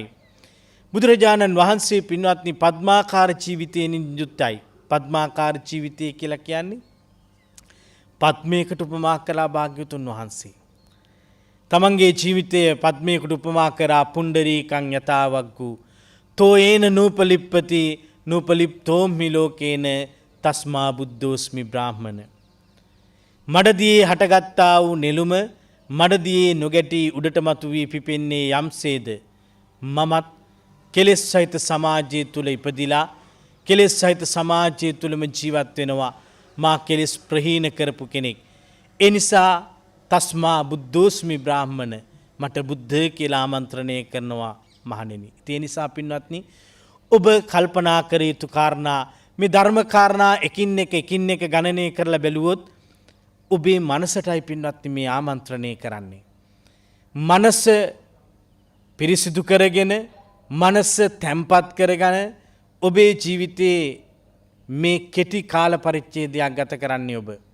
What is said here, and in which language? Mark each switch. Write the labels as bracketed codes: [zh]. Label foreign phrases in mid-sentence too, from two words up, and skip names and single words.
[si] බුදුරජාණන් වහන්සේ පින්වත්නි පద్මාකාර ජීවිතයෙන් යුක්තයි. පද්මාකාර ජීවිතය කියලා කියන්නේ පද්මයකට උපමා කළා භාග්‍යවතුන් වහන්සේ. තමන්ගේ ජීවිතය පද්මයකට උපමා කරා [pi] පුණ්ඩරීකං යතාවග්ගු තෝ ඒන නූපලිප්පති නූපලිප්තෝම්හි ලෝකේන තස්මා බුද්ධෝස්මි බ්‍රාහ්මණ. [si] මඩදියේ හටගත්තා වූ නෙළුම මඩදියේ නොගැටි උඩට මතු වී පිපෙන්නේ යම්සේද මමත් කෙලෙස් සහිත සමාජය තුල ඉපදිලා කෙලෙස් සහිත සමාජය තුලම ජීවත් වෙනවා. මා කෙලෙස් ප්‍රහීන කරපු කෙනෙක්. ඒ නිසා [pi] තස්මා බුද්ධෝස්මි බ්‍රාහ්මණ [si] මට බුද්ධ කියලා ආමන්ත්‍රණය කරනවා මහණෙනි. ඒ නිසා පින්වත්නි ඔබ කල්පනා කර යුතු කාරණා මේ ධර්ම කාරණා එකින් එක ගණනය කරලා බැලුවොත් ඔබේ මනසටයි පින්වත්නි මේ ආමන්ත්‍රණය කරන්නේ. මනස පිරිසිදු කරගෙන මනස තැම්පත් කරගෙන ඔබේ ජීවිතයේ මේ කෙටි කාල පරිච්ඡේදයක් ගත කරන්නේ ඔබ.